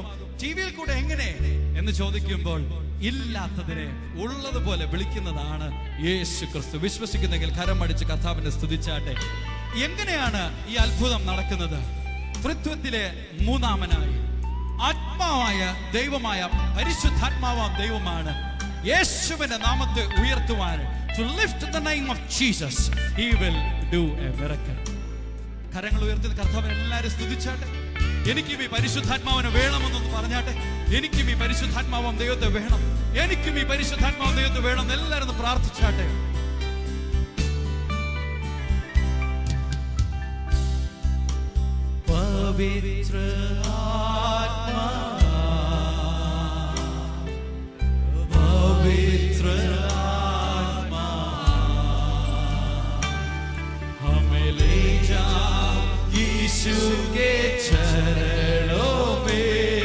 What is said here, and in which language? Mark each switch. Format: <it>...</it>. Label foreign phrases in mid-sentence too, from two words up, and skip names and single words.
<ml>ടിവിയിൽ കൂടെ എങ്ങനെ എന്ന് ചോദിക്കുമ്പോൾ ഇല്ലാത്തതിനെ ഉള്ളതുപോലെ വിളിക്കുന്നതാണ് യേശു ക്രിസ്തു. വിശ്വസിക്കുന്നെങ്കിൽ കരം അടിച്ച് കർത്താവിനെ സ്തുതിച്ചാട്ടെ. എങ്ങനെയാണ് ഈ അത്ഭുതം നടക്കുന്നത്? ത്രിത്വത്തിലെ മൂന്നാമനായി ആത്മാവായ ദൈവമായ പരിശുദ്ധാത്മാവാം ദൈവമാണ് യേശുവിന്റെ നാമത്തെ ഉയർത്തുവാൻ.</ml> <en>To lift the name of Jesus, he will do a miracle.</en> <ml>കരങ്ങൾ ഉയർത്തി കർത്താവിനെ എല്ലാവരും സ്തുതിച്ചാട്ടെ. എനിക്കും ഈ പരിശുദ്ധാത്മാവിനെ വേണമെന്നൊന്ന് പറഞ്ഞാട്ടെ. എനിക്കും ഈ പരിശുദ്ധാത്മാവാം ദൈവത്തെ വേണം, എനിക്കും ഈ പരിശുദ്ധാത്മാവാം ദൈവത്തെ വേണം. എല്ലാവരും പ്രാർത്ഥിച്ചാട്ടെ.</ml> <hi>पवित्र आत्मा, पवित्र आत्मा, हमें ले जा यीशु के चरणों में।</hi>